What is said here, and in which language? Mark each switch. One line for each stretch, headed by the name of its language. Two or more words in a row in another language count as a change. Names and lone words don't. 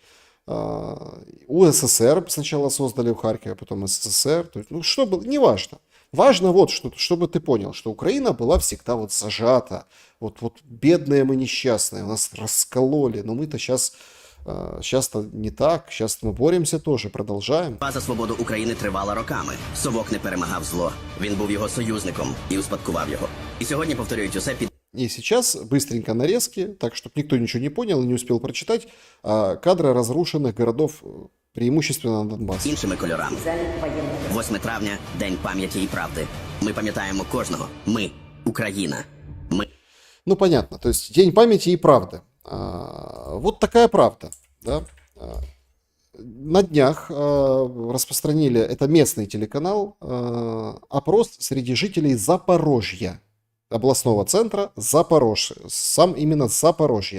Russian: УССР сначала создали в Харькове, а потом СССР. То есть, ну что было, неважно. Важно вот, чтобы ты понял, что Украина была всегда вот зажата. Вот бедные мы несчастные, нас раскололи, но мы-то сейчас-то не так, сейчас мы боремся тоже, продолжаем.
Ukrainian: за свободу України тривала роками. Совок не перемагав зло. Він був його союзником і успадкував його. І сьогодні повторюють усе під
Russian: И сейчас быстренько нарезки, так, чтобы никто ничего не понял и не успел прочитать, кадры разрушенных городов, преимущественно на Донбассе.
Ukrainian: іншими кольорами. 8 травня – День пам'яті і правди. Ми пам'ятаємо кожного. Ми – Україна. Ми
Russian: Ну, понятно, то есть День памяти и правды. Вот такая правда, да. На днях распространили, это местный телеканал, опрос среди жителей Запорожья, областного центра Запорожья, сам именно Запорожье.